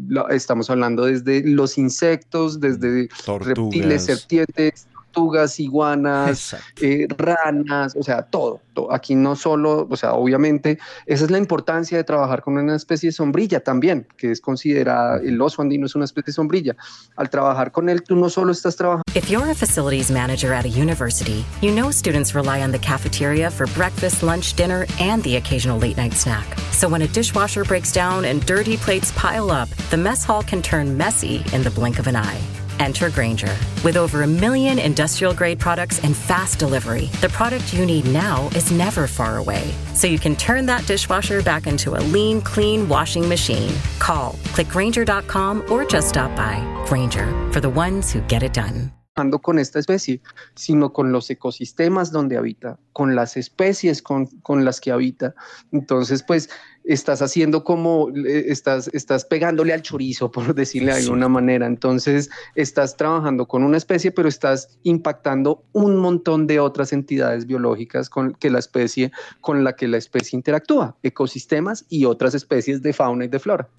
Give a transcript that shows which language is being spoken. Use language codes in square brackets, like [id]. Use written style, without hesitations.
[es] Estamos hablando desde los insectos, desde reptiles, serpientes, tortugas, iguanas, ranas, o sea, todo. Aquí no solo, o sea, obviamente, esa es la importancia de trabajar con una especie sombrilla también, que es considerada, el oso andino es una especie sombrilla. Al trabajar con él, tú no solo estás trabajando. [en] If you're a facilities manager at a university, you know students rely on the cafeteria for breakfast, lunch, dinner, and the occasional late night snack. So when a dishwasher breaks down and dirty plates pile up, the mess hall can turn messy in the blink of an eye. Enter Grainger. With over 1 million industrial-grade products and fast delivery, the product you need now is never far away. So you can turn that dishwasher back into a lean, clean washing machine. Call, click Grainger.com, or just stop by. Grainger, for the ones who get it done. [es] Con esta especie, sino con los ecosistemas donde habita, con las especies con las que habita. Entonces, pues, estás haciendo como, estás pegándole al chorizo, por decirle de alguna manera. Entonces, estás trabajando con una especie, pero estás impactando un montón de otras entidades biológicas con la que la especie interactúa, ecosistemas y otras especies de fauna y de flora.